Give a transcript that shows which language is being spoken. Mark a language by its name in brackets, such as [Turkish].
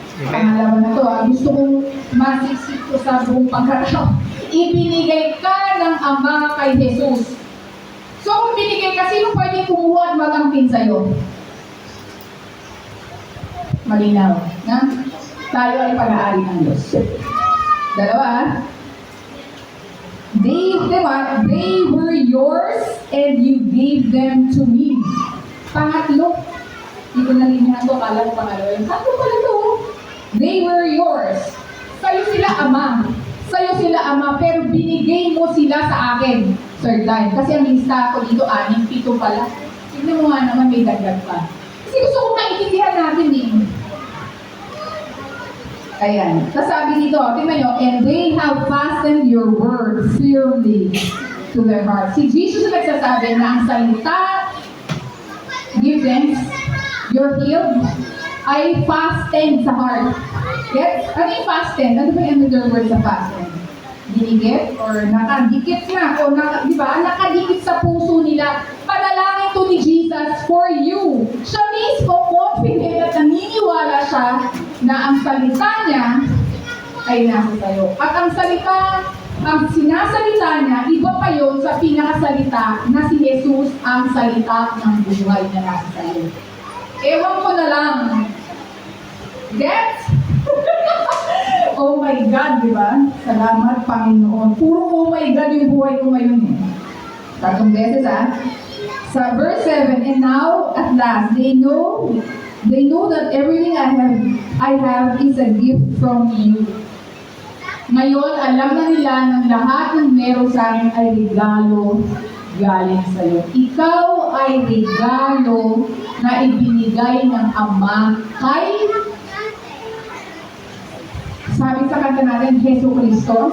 [Filipino] Pangalawa na to, gusto kong masiksik ko sa buong pagkatao. Ibinigay ka ng Ama kay Jesus. So kung binigay ka, sino pwede kumuha at magampin sa'yo? Malinaw, na? Tayo ay pag-aari ng Diyos. [English] Dalawa, they were yours and you gave them to me. [Filipino] Pangatlo, hindi ko nalinihan to, kala ko pangalawa yun. Tatlo pala to. [English] They were yours. [Filipino] Sa'yo sila ama, pero binigay mo sila sa akin. [English] Third time. [Filipino] Kasi ang lista ko dito, 6, 7 pala. Tignan mo nga naman, may dagdag pa. Kasi gusto kong maintindihan natin din. Ayan. Tapos sabi dito, tingnan nyo, [English] and they have fastened your word firmly to their hearts. [Filipino] Si Jesus ang nagsasabi na ang salita, [English] give thanks, you're healed, [Filipino] ay fasten sa heart. Yes? Ano yung fasten? Ano ba yung other word sa fasten? Dinigit? Or nakadikit na? O di ba? Nakadikit sa puso nila. Panalangin to ni Jesus for you. Siya mismo confident at naniniwala siya na ang salita niya ay nasa sayo. At ang sinasalita niya, iba pa yun sa pinakasalita na si Jesus ang salita ng buhay na nasa sayo. Ewan ko na lang. Get? [English] Oh my God, [Filipino] di ba? Salamat, Panginoon. Puro oh my God yung buhay ko ngayon eh. [English] 3 beses Sa verse 7, and now, at last, they know that everything I have is a gift from you. [Filipino] Ngayon, alam na nila ng lahat ng meron sa akin ay regalo galing sa iyo. Ikaw ay regalo na ibinigay ng Ama kay, sabi sa kanta natin, Jesu Cristo.